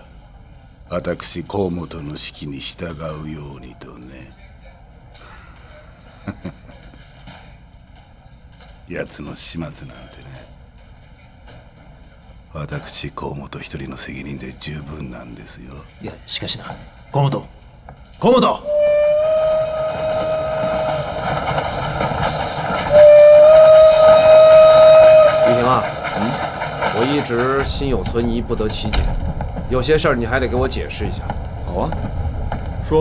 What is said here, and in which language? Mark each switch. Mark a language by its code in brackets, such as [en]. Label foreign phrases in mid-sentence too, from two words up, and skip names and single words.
[ja] 私河本の指揮に従うようにとね。奴の始末なんてね、私河本一人の責任で十分なんですよ。いや、しかしな、河本、河本。 [zh] 雨婷啊，我一直心有存疑，不得其解，有些事儿你还得给我解释一下。好啊，说。